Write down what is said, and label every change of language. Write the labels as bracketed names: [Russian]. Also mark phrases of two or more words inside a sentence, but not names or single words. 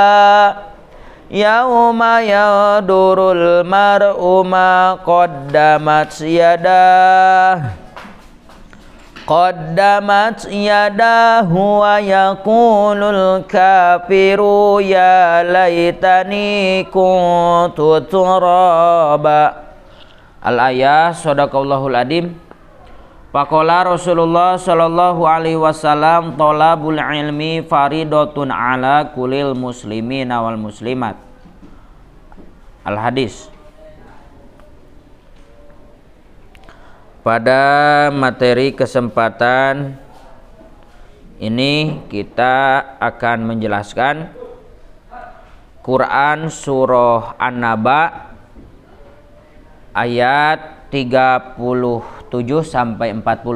[Arabic] يوم ينظر المرء ما قدمت يداه ويقول الكافر يا ليتني كنت ترابا. الآية. صدق الله العظيم. فقال رسول الله صلى الله عليه وسلم طلب العلم فريضة على كل المسلمين والمسلمات. Al-hadis. [Indonesian] Pada materi kesempatan ini kita akan menjelaskan Quran surah An-Naba ayat 37 sampai 40.